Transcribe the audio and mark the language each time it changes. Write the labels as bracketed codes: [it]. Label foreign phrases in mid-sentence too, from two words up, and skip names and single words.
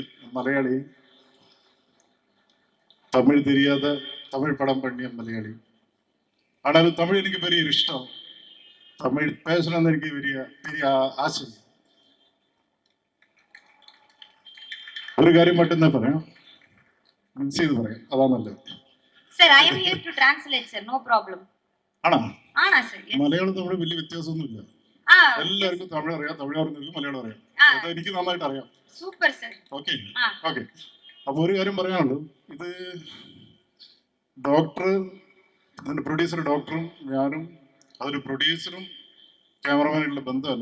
[ta] மலையாளி, தமிழ் தெரியாத தமிழ் படம் பண்ணிய மலையாளி. ஆனாலும் தமிழ் எனக்கு பெரிய இஷ்டம். தமிழ் பேசணும்னு எனக்கு பெரிய ஆசை. ஒரு காரியம் மட்டும்தான் പറയാം, மிக்ஸ் [ml] ചെയ്ത് പറയാം, [ta] அதான் நல்லது. [en] Sir, I am here to translate, sir. No problem. [ml] ആണോ? ആണോ sir? മലയാളം തമിഴ് വലിയ വ്യത്യാസമൊന്നുമില്ല. എല്ലാവർക്കും തമിഴ് അറിയാം, തമിഴ് അറിയുന്നവർക്ക് മലയാളം അറിയാം. അത് എനിക്ക് നന്നായിട്ട് അറിയാം. സൂപ്പർ സർ. ഓക്കെ ഓക്കെ. അപ്പോൾ ഒരു കാര്യം പറയാനുള്ളൂ, ഇത് ഡോക്ടർ, അതിൻ്റെ പ്രൊഡ്യൂസർ ഡോക്ടറും ഞാനും, അതൊരു പ്രൊഡ്യൂസറും ക്യാമറമാനുള്ള ബന്ധമല്ല.